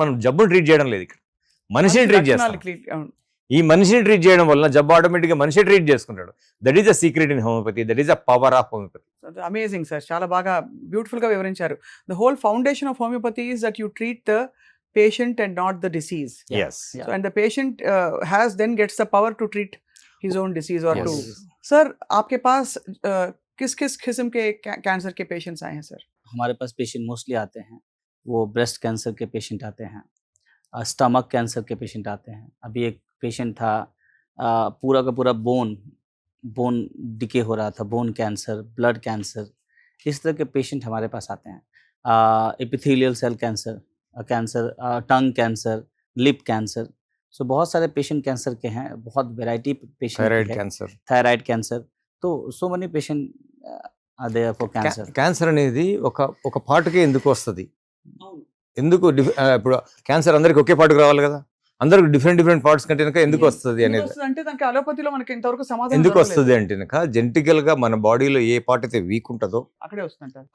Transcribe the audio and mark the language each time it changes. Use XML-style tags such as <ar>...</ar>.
<te>మనం జబ్బును ట్రీట్ చేయడం లేదు, ఇక్కడ మనిషిని ట్రీట్ చేస్తాం. ఈ మనిషిని ట్రీట్ చేయడం వల్ల జబ్బు ఆటోమేటిక్గా మనిషి ట్రీట్ చేసుకుంటాడు.</te> <en>That is the secret in homeopathy, that is the power of homeopathy. Amazing sir,</en> <te>చాలా బాగా బ్యూటిఫుల్ గా వివరించారు.</te> <en>The whole foundation of homeopathy is that you treat the patient and not the disease. Yes. So, and the patient has then gets the power to treat his own disease or Yes. to.</en> <hi>Sir, आपके पास किस किस किस्म के cancer के patients आए हैं sir? हमारे पास patient mostly आते हैं, वो ब्रेस्ट कैंसर के पेशेंट आते हैं, स्टमक कैंसर के पेशेंट आते हैं. अभी एक पेशेंट था, पूरा का पूरा बोन डिके हो रहा था, बोन कैंसर, ब्लड कैंसर, इस तरह के पेशेंट हमारे पास आते हैं. एपिथेलियल सेल कैंसर, टंग कैंसर, लिप कैंसर. सो बहुत सारे पेशेंट कैंसर के हैं, बहुत वैरायटी पेशेंट थायराइड कैंसर.</hi> <en>तो so many patient are there for cancer.</en> <te>Cancer అనేది ఒక పార్ట్కే ఎందుకు వస్తుంది? ఎందుకు ఇప్పుడు క్యాన్సర్ అందరికి ఒకే పార్ట్కి రావాలి కదా, అందరికి డిఫరెంట్ పార్ట్స్ కంటే కనుక ఎందుకు వస్తుంది అనేది, అంటే దానికి అలోపతిలో మనకి ఇంతవరకు సమాధానం ఎందుకు వస్తుంది అంటే కనుక జెనెటికల్ గా మన బాడీలో ఏ పార్ట్ అయితే వీక్ ఉంటుందో అక్కడే వస్తుంటారు,</te>